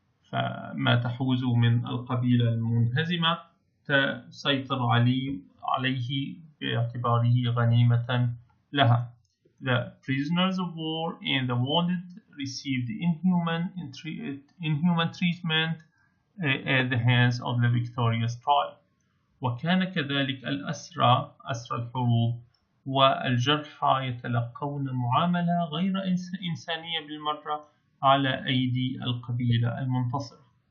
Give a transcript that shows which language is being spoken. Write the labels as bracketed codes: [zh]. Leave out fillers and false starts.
[ar] فما تحوز من القبيلة المنهزمة تسيطر عليه باعتباره غنيمة لها. [en] The prisoners of war and the wounded received inhuman treatment at the hands of the victorious tribe. [ar] وكان كذلك أسرى الحروب والجرحى يتلقون معاملة غير إنسانية بالمرة على أيدي القبيلة المنتصرة.